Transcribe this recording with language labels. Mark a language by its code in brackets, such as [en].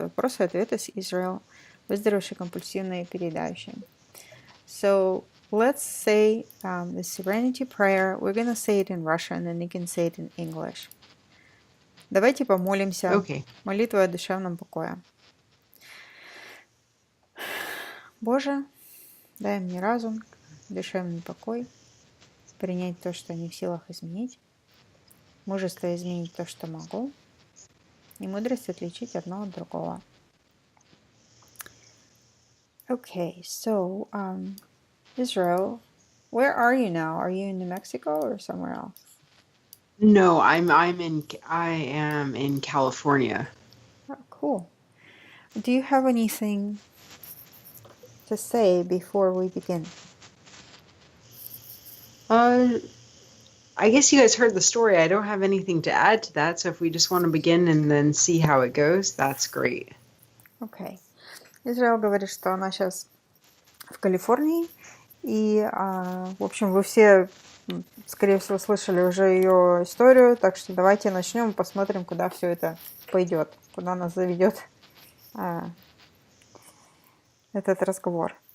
[ru] Вопросы, ответы с Израиль. Выздоровевший, компульсивное и переедающее. [en] So, let's say the Serenity Prayer. We're going to say it in Russian, and then you can say it in English. [ru] Давайте помолимся. [en] Okay. [ru] Молитва о душевном покое. Боже, дай мне разум, душевный покой, принять то, что не в силах изменить, мужество изменить то, что могу, и мудрость отличить одно от другого. [en] Okay, so Israel, where are you now? Are you in New Mexico or somewhere else? No, I am in California. Oh, cool. Do you have anything to say before we begin? I guess you guys heard the story. I don't have anything to add to that, so if we just want to begin and then see how it goes, that's great. Okay. [ru] Израиль говорит, что она сейчас в Калифорнии, и, в общем, вы все, скорее всего, слышали уже ее историю, так что давайте начнем и посмотрим, куда все это пойдет, куда нас заведет этот разговор.